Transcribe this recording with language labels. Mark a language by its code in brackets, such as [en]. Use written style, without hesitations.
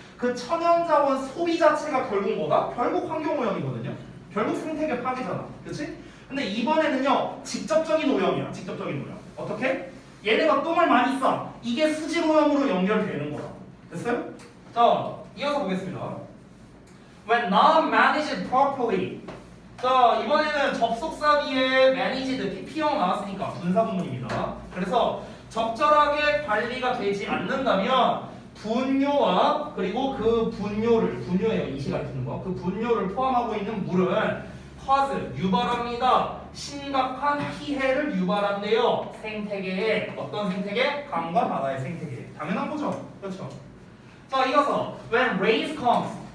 [ko] 그 천연자원 소비 자체가 결국 뭐다? 결국 환경오염이거든요. 결국 생태계 파괴잖아. 그렇지? 근데 이번에는요 직접적인 오염이야. 직접적인 오염. 어떻게? 얘네가 똥을 많이 싸. 이게 수질오염으로 연결되는 거다. 됐어요? 자, 이어서 보겠습니다. [en] When not managed properly. [ko] 자, 이번에는 접속사 뒤에 managed PP형 나왔으니까 분사 부문입니다. 그래서 적절하게 관리가 되지 않는다면 분뇨와 그리고 그 분뇨예요. 이 시간에 듣는 거. 그 분뇨를 포함하고 있는 물은 cause 유발합니다. 심각한 피해를 유발한대요. 생태계에. 어떤 생태계? 강과 바다의 생태계. 당연한 거죠. 그렇죠? 자, 이어서 [en] when rain comes.